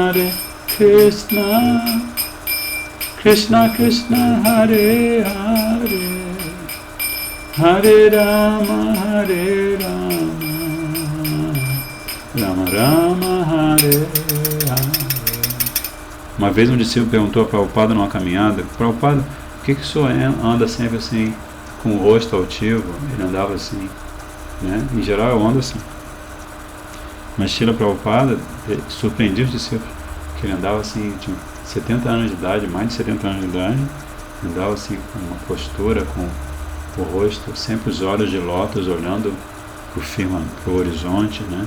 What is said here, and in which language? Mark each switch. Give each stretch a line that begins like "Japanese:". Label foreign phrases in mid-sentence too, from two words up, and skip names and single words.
Sanskrit: कृष्ण कृष्ण हरे हरे हरे राम राम राम हरे हरे.
Portuguese: Uma vez um discípulo perguntou a Prabhupada numa caminhada: Prabhupada, por que o senhor anda sempre assim, com o rosto altivo? Ele andava assim, né? Em geral eu ando assim. Mas Srila Prabhupada surpreendia os discípulos, que ele andava assim, tinha 70 anos de idade, mais de 70 anos de idade, andava assim com uma postura, com o rosto, sempre os olhos de lótus olhando para o horizonte, né?